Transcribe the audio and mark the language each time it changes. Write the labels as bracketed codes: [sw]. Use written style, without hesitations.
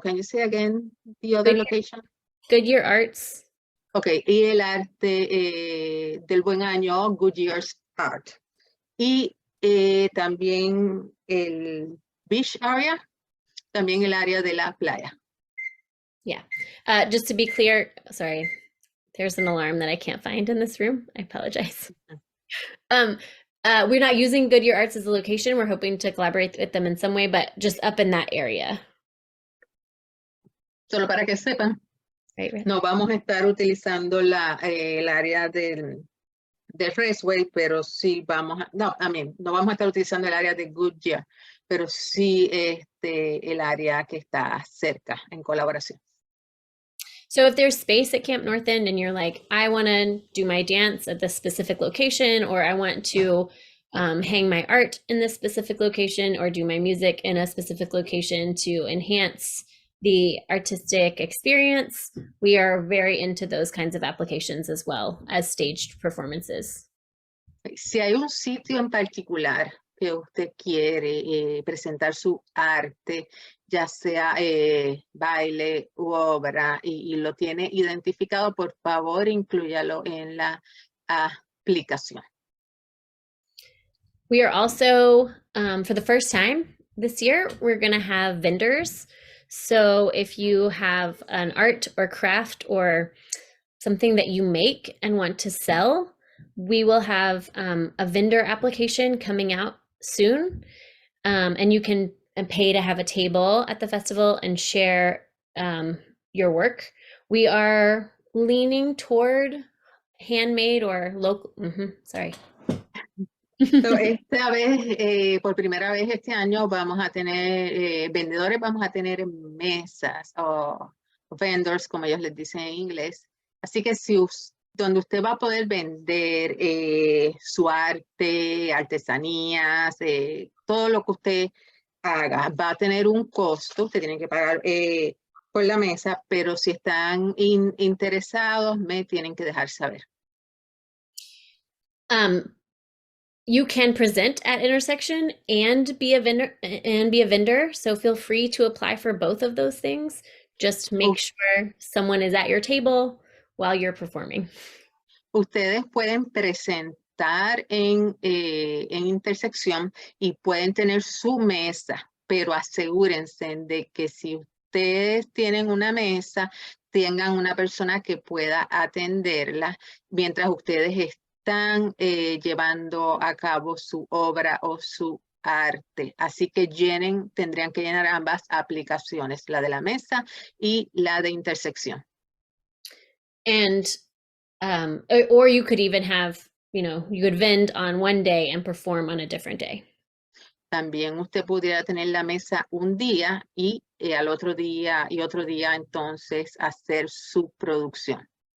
[en] Can you say again the other location? Goodyear Arts. [es] Okay, y el arte del buen año, Goodyear's Art. Y también el [en] beach area, [es] también el área de la playa. [en] Yeah. Just to be clear, sorry, there's an alarm that I can't find in this room. I apologize. We're not using Goodyear Arts as a location. We're hoping to collaborate with them in some way, but just up in that area. [es] Solo para que sepan, [en] Right. [es] no vamos a estar utilizando el área del Raceway, pero sí vamos a, no vamos a estar utilizando el área de Goodyear, pero sí el área que está cerca en colaboración. [en] So if there's space at Camp North End and you're like, I want to do my dance at this specific location, or I want to hang my art in this specific location, or do my music in a specific location to enhance the artistic experience, we are very into those kinds of applications as well as staged performances. [es] Si hay un sitio en particular que usted quiere presentar su arte, ya sea baile u obra, y lo tiene identificado, por favor, inclúyalo en la aplicación. [en] We are also, for the first time this year, we're going to have vendors. So if you have an art or craft or something that you make and want to sell, we will have a vendor application coming out soon. And you can pay to have a table at the festival and share your work. We are leaning toward handmade or local, sorry. [es] So, esta vez, por primera vez este año, vamos a tener vendedores, vamos a tener mesas o vendors, como ellos les dicen en inglés. Así que donde usted va a poder vender su arte, artesanías, todo lo que usted haga, va a tener un costo, usted tiene que pagar por la mesa, pero si están interesados, me tienen que dejar saber. [en] You can present at Intersection and be a vendor. So feel free to apply for both of those things. Just make sure someone is at your table while you're performing. [es] Ustedes pueden presentar en Intersección y pueden tener su mesa, pero asegúrense de que si ustedes tienen una mesa, tengan una persona que pueda atenderla mientras ustedes están llevando a cabo su obra o su arte. Así que tendrían que llenar ambas aplicaciones, la de la mesa y la de Intersección. [en] And or you could even have, you could vend on one day and perform on a different day. [es] También usted pudiera tener la mesa un día y al otro día y otro día entonces hacer su producción.